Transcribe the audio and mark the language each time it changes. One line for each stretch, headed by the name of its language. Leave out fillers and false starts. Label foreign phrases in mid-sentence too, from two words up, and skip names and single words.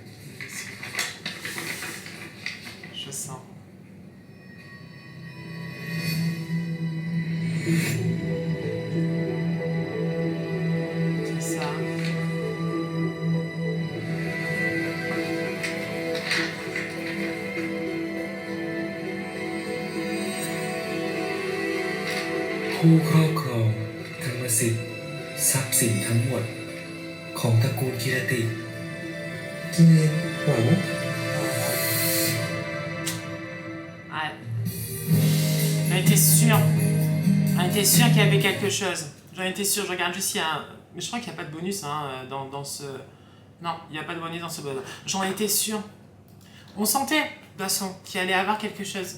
French: Je sens. C'est ça.
Thai: ผู้ครอบครองกรรมสิทธิ์ทรัพย์สินทั้งหมดของตระกูลกิรติเฮียหวัง
French: Ouais. J'en étais sûre. J'en étais sûre qu'il y avait quelque chose. J'en étais sûre. Je regarde juste s'il y a un... Mais je crois qu'il n'y a pas de bonus hein, dans ce... Non, il n'y a pas de bonus dans ce bonus. J'en étais sûre. On sentait, de toute façon, qu'il allait avoir quelque chose.